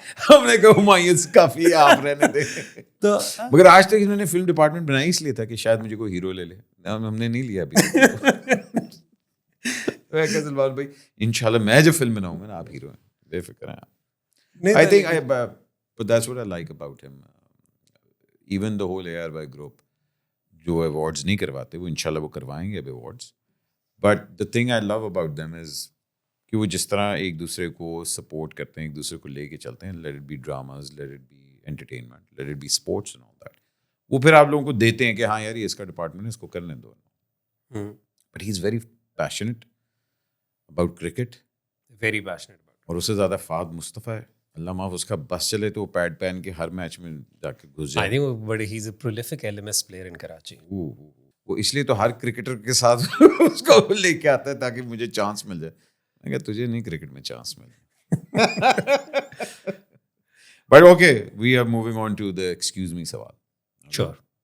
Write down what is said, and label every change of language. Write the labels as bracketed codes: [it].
[ur] ہم نے کہا ہمایوں کافی آپ رہنے دیں. تو مگر آج تک انہوں نے فلم ڈپارٹمنٹ بنائی اس لیے تھا کہ شاید مجھے کوئی ہیرو لے لے, ہم نے نہیں لیا ابھی. میں کہا سلمان بھائی انشاءاللہ میں جو فلم بناؤں گا نا آپ ہیرو ہیں, بے فکر ہیں. [en] I think but that's what I like about him. Even the whole ARY group, [ur] جو ایوارڈز نہیں کرواتے وہ انشاءاللہ وہ کروائیں گے اب awards. [en] but the thing I love about them is [ur] کہ وہ جس طرح ایک دوسرے کو سپورٹ کرتے ہیں, ایک دوسرے کو لے کے چلتے ہیں. [en] Let it be dramas, let it be entertainment, let it be sports and all that. [ur] وہ پھر آپ لوگوں کو دیتے ہیں کہ ہاں یار یہ اس کا ڈپارٹمنٹ ہے, اس کو کرنے دو. [en] But he is very passionate about cricket, very passionate about. [ur] اور اس سے زیادہ فہد مصطفیٰ ہے, اللہ معاف, اس کا بس چلے تو وہ پیڈ پہن کے ہر میچ میں جا کے گھس جائے. [en] I think but he is a prolific LMS player in Karachi. [ur] وہ اس لیے تو ہر کرکٹر کے ساتھ اس کو لے کے آتا ہے تاکہ مجھے چانس مل جائے. میں کہا تجھے نہیں کرکٹ میں چانس ملے. [en] But okay, we are moving on to the excuse me سوال. Sure.